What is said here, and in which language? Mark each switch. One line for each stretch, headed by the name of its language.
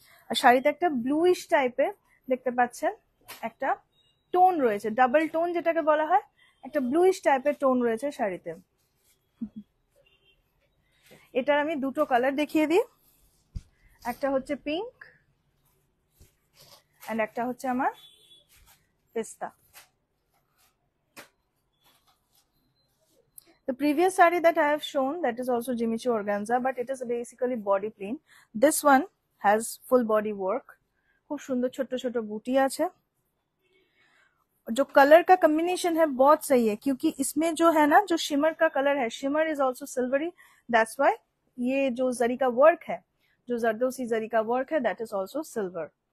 Bangla: আর শাড়িতে একটা ব্লুইশ টাইপের দেখতে পাচ্ছেন একটা টোন রয়েছে, ডাবল টোন যেটাকে বলা হয়, একটা ব্লুইশ টাইপের টোন রয়েছে শাড়িতে। এটার আমি দুটো কালার দেখিয়ে দিই, একটা হচ্ছে পিঙ্ক এন্ড একটা হচ্ছে আমার পেস্তা।
English: The previous saree that I have shown, that is also Jimmy Choo organza, but it is basically body plain. This one has full body work.
Hindi: खूब सुंदर छोटे छोटे बूटी
Bangla: आछे।
Hindi: जो कलर का कॉम्बिनेशन है बहुत सही है, क्योंकि इसमें जो है ना, जो शिमर का कलर है,
English: shimmer is also silvery, that's why
Hindi: ये जो जरी का वर्क है, जो जरदोसी जरी का वर्क है,
English: That is also silver.